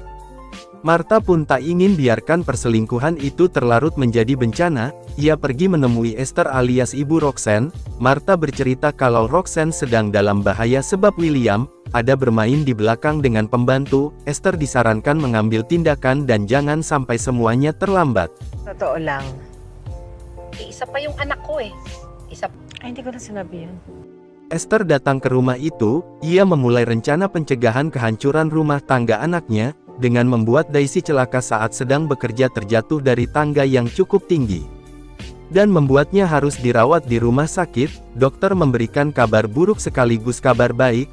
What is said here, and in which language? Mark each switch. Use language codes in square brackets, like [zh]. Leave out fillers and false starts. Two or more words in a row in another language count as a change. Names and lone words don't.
[id] Martha pun tak ingin biarkan perselingkuhan itu terlarut menjadi bencana. Ia pergi menemui Esther alias Ibu Roxanne. Martha bercerita kalau Roxanne sedang dalam bahaya sebab William ada bermain di belakang dengan pembantu. Esther disarankan mengambil tindakan dan jangan sampai semuanya terlambat. [tl] Totoo lang. Isa pa yung anak ko eh. Ay, hindi ko na sinabi yan. [id] Esther datang ke rumah itu. Ia memulai rencana pencegahan kehancuran rumah tangga anaknya, dengan membuat Daisy celaka saat sedang bekerja terjatuh dari tangga yang cukup tinggi. Dan membuatnya harus dirawat di rumah sakit. Dokter memberikan kabar buruk sekaligus kabar baik.